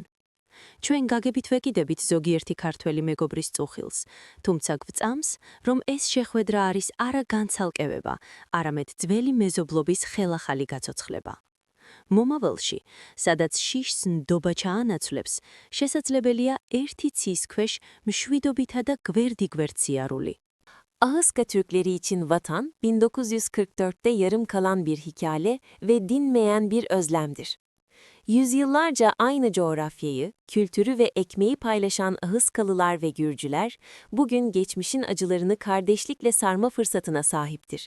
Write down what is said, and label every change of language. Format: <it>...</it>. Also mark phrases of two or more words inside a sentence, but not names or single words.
<ka>ჩვენ გაგებით ვეკიდებით ზოგიერთი ქართველი მეგობრის წუხილს, თუმცა გვწამს, რომ ეს შეხვედრა არის არა განცალკევება, არამედ ძველი მეზობლობის ხელახალი გაცოცხლება. მომავალში, სადაც შიშს ნდობა ჩაანაცვლებს, შესაძლებელია ერთი ცის ქვეშ მშვიდობითა და გვერდიგვერდ სიარული.</ka> <tr>Ahıska Türkleri için vatan, 1944'te yarım kalan bir hikaye ve dinmeyen bir özlemdir. Yüzyıllarca aynı coğrafyayı, kültürü ve ekmeği paylaşan Ahıskalılar ve Gürcüler, bugün geçmişin acılarını kardeşlikle sarma fırsatına sahiptir.</tr>